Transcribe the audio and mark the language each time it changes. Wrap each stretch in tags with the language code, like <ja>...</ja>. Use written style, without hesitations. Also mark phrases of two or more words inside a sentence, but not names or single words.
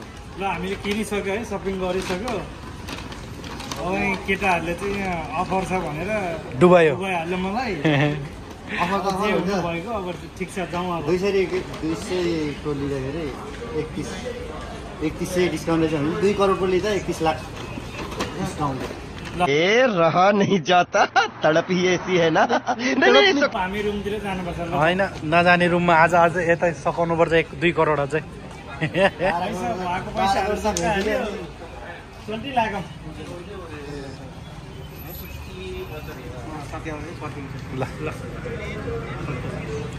<ne>ल हामीले किनिसक्यो है, सपिङ गरिसक्यो। अब केटाहरूले चाहिँ यहाँ अफर छ भनेर डुबाइहाल्यो मलाई। अफर त भएको अब ठिक छ, जाउँ अब। 200 को लिँदाखेरि 3100 डिस्काउन्ट रहेछ भने 2 करोडको लिँदा 31 लाख डिस्काउन्ट।</ne> <hi>रहा नहीं जाता तड़प ही ऐसी है ना</hi> <ne>हामी रुमतिर जानुपर्छ होइन नजाने रुममा आज यता सकाउनु पर्छ 1-2 करोड अझै भएको पैसाहरु सबै हाल्यो 20 लाख ल</ne>